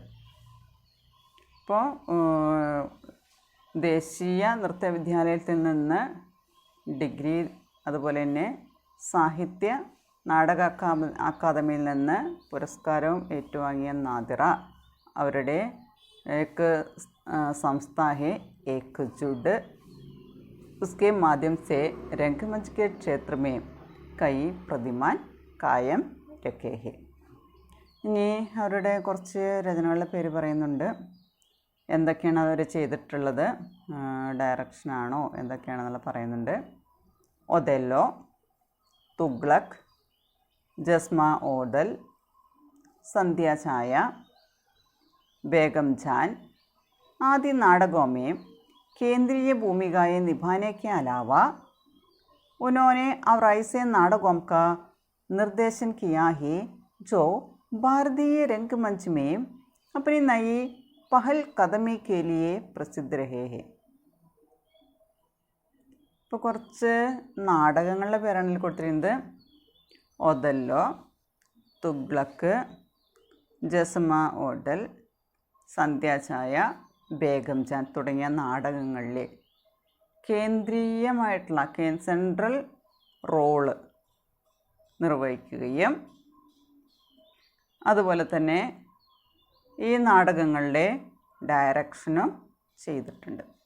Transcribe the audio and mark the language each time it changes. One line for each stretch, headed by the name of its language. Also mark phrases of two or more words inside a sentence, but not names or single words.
Malayalam: ഇപ്പോൾ ദേശീയ നൃത്തവിദ്യാലയത്തിൽ നിന്ന് ഡിഗ്രി, അതുപോലെ തന്നെ സാഹിത്യ നാടക അക്കാദമിയിൽ നിന്ന് പുരസ്കാരവും ഏറ്റുവാങ്ങിയ നാദിറ അവരുടെ
Hindi: संस्था है एकजुट, उसके माध्यम से रंगमंच के क्षेत्र में कई प्रतिमान कायम रखे हैं.
Malayalam: ഇനി അവരുടെ കുറച്ച് രചനകളുടെ പേര് പറയുന്നുണ്ട്. എന്തൊക്കെയാണ് അവർ ചെയ്തിട്ടുള്ളത്, ഡയറക്ഷനാണോ എന്തൊക്കെയാണെന്നുള്ള പറയുന്നുണ്ട്. ഒതെല്ലോ, തുഗ്ലക്, ജസ്മ ഓദൽ,
Hindi: संध्या छाया, बेगम जान आदि नाटकों में केंद्रीय भूमिकाएं निभाने के अलावा उन्होंने और ऐसे नाटकों का निर्देशन किया है जो भारतीय रंगमंच में अपनी नई पहल कदमी के लिए प्रसिद्ध रहे हैं.
Malayalam: ഇപ്പോൾ കുറച്ച് നാടകങ്ങളുടെ പേരാണ് ഇതിൽ കൊടുത്തിരിക്കുന്നത്. ഒതല്ലോ, തുഗ്ലക്ക്, ജസ്മ ഓഡൽ, സന്ധ്യാഛായ, ബേഗം ജാൻ തുടങ്ങിയ നാടകങ്ങളിൽ കേന്ദ്രീയമായിട്ടുള്ള
English: central role
Malayalam: നിർവഹിക്കുകയും അതുപോലെ തന്നെ ഈ നാടകങ്ങളുടെ ഡയറക്ഷനും ചെയ്തിട്ടുണ്ട്.